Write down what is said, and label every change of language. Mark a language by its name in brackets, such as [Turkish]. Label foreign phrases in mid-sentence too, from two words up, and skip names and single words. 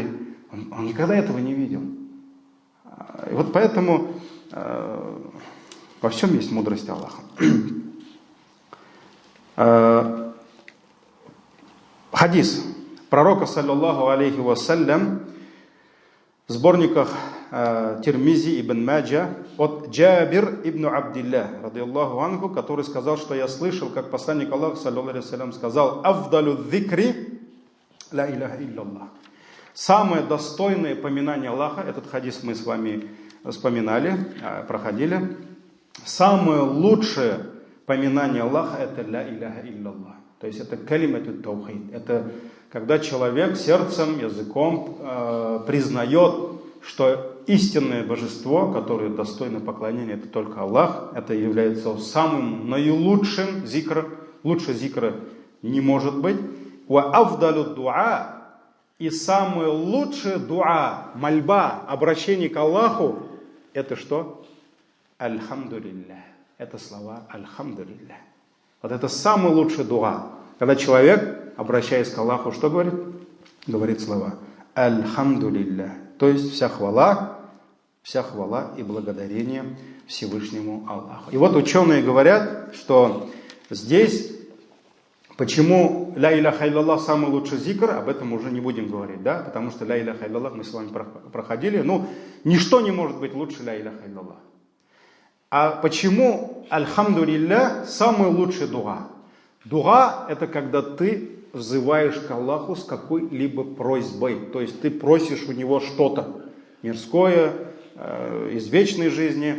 [Russian] Он никогда этого не видел. И вот поэтому во всем есть мудрость Аллаха. Хадис пророка, [Arabic] صلى الله عليه وسلم, [Russian] в сборниках Тирмизи ибн Маджа от Джабир ибн Абдилля, [Arabic] رضي الله عنه, [Russian] который сказал, что я слышал, как посланник Аллаха, [Arabic] صلى الله عليه وسلم, [Russian] сказал: [Arabic] «أفضل الذكر لا إله إلا الله». [Russian] Самое достойное поминание Аллаха, этот хадис мы с вами вспоминали, проходили. Самое лучшее поминание Аллаха — это [Arabic] لا إله إلا الله. [Russian] То есть это [Arabic] كلمة التوحيد. [Russian] Это когда человек сердцем, языком признает, что истинное божество, которое достойно поклонения, это только Аллах. Это является самым наилучшим зикром. Лучше зикра не может быть. [Arabic] وأفضل الدعاء. [Russian] И самое лучшее дуа, мольба, обращение к Аллаху, это что? Альхамдулиллах. Это слова альхамдулиллах. Вот это самый лучший дуа. Когда человек, обращаясь к Аллаху, что говорит? Говорит слова альхамдулиллах. То есть вся хвала и благодарение Всевышнему Аллаху. И вот ученые говорят, что здесь, почему [Arabic] لا إله إلا الله [Russian] самый лучший зикр, об этом уже не будем говорить, да? Потому что [Arabic] لا إله إلا الله [Russian] мы с вами проходили. Ничто не может быть лучше [Arabic] لا إله إلا الله. [Russian] А почему альхамдулиллах самый лучший дуа? Дуа — это когда ты взываешь к Аллаху с какой-либо просьбой. То есть ты просишь у него что-то мирское, из вечной жизни.